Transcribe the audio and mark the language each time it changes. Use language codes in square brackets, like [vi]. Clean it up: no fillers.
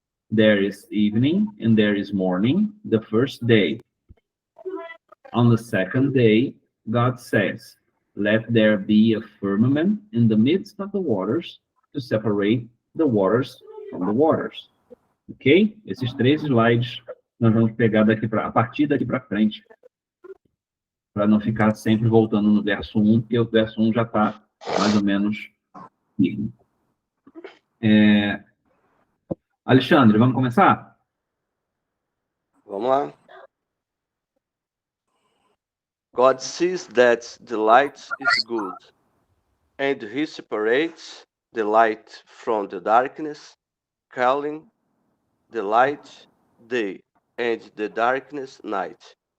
[en] There is evening and there is morning, the first day. On the second day, God says, "Let there be a firmament in the midst of the waters to separate the waters from the waters." Ok? [pt] Esses 3 slides nós vamos pegar a partir daqui para frente, para não ficar sempre voltando no verso 1, porque o verso 1 já está mais ou menos firme. Alexandre, vamos começar? Vamos lá. [en] God sees that the light is good, and he separates the light from the darkness, calling the light day and the darkness night.